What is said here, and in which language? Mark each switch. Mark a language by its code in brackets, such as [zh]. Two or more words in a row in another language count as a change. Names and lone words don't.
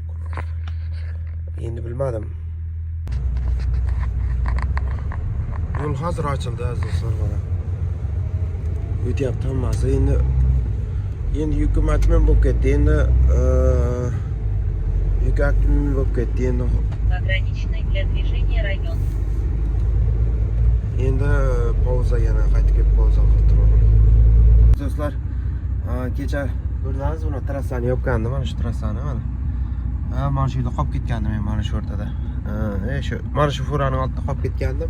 [uz] Endi bilmadim. Yo'l hozir ochildi aziz do'stlar, mana. O'tyapti hammasi. Endi yukim atmen bo'lib ketdi. Endi yuk atmen bo'lib ketdi. [ru] Ограниченный для движения район. [uz] Endi pauza, yana qaytib kelib pauza qilib turaman. Do'stlar, kecha ko'rdingiz, buni trassani yopgandim, mana shu trassani mana. Mana shu yerda qolib ketgandim men, mana shu o'rtada. Mana shu furaning oldida qolib ketgandim.